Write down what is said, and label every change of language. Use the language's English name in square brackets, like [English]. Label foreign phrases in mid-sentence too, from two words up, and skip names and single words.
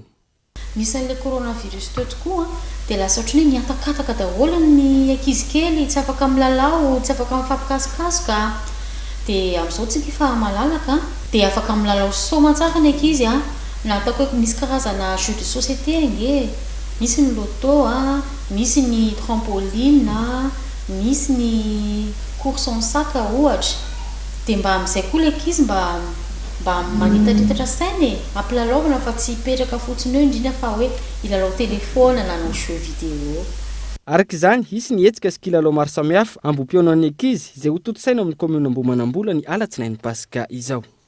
[Malagasy] Nisan'ilay coronavirus teo tokoa dia lasa ohatrany hoe niatakataka daholo ny ankizy kely, tsy afaka milalao, tsy afaka mifampikasokasoka. Dia amin'izao tsika efa malalaka dia afaka milalao soma tsara ny ankizy na ataoko hoe misy karazana [French] jeux de société [Malagasy] ange, misy ny loto misy ny trampoline misy ny [French] course en sac [Malagasy] ohatra. Dia mba amin'izay koa ilay ankizy mba manitaritatra saina ampilalaovana fa tsy hipetraka fotsiny eo indrindra fa hoe ilalao telefona na no [French] jeux vidéo. [Malagasy] Araka izany, isy ny hetsika sy kilalao maro samihafa ambom-pionana ny ankizy izay ho toto-saina amin'ny commune Ambohimanambola ny alatsinainy Pasika izao.